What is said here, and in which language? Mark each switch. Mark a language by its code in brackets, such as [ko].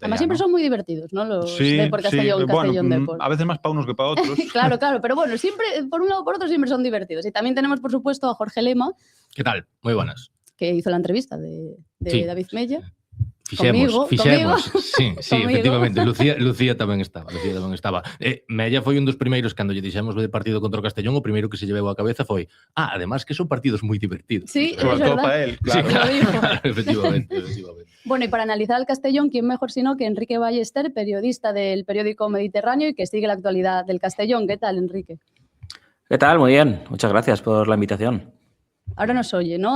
[es] Además, siempre son muy divertidos, ¿no? Los Depor Castellón, Castellón Depor. A veces más para unos que para otros. Claro, pero bueno, siempre, por un lado o por otro, siempre son divertidos. Y también tenemos, por supuesto, a Jorge Lema. ¿Qué tal? Muy buenas. Que hizo la entrevista de David Mella. [gl] Fixemos. Sí, [es] Conmigo. [gl] efectivamente. Lucía tamén estaba. Mella foi un dos primeiros, cando lle dixemos de partido contra o Castellón, o primeiro que se lle veu á cabeza foi además que son partidos moi divertidos. [es] Sí, sobre todo para él, claro. Sí, claro, efectivamente. Bueno, y para analizar al Castellón, ¿quién mejor sino que Enrique Ballester, periodista del periódico Mediterráneo y que sigue la actualidad del Castellón? ¿Qué tal, Enrique? ¿Qué tal? Muy bien. Muchas gracias por la invitación. Ahora nos oye, ¿no?